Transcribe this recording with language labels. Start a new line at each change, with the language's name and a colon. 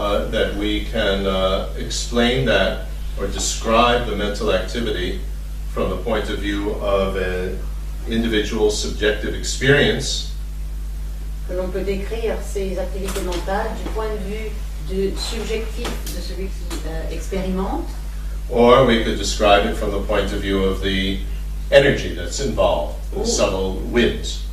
English: that we can explain that or describe the mental activity from the point of view of an individual subjective experience
French: que l'on peut décrire ces activités mentales du point de vue subjectif de celui qui expérimente,
English: or we could describe it from the point of view of the energy that's involved, the subtle winds.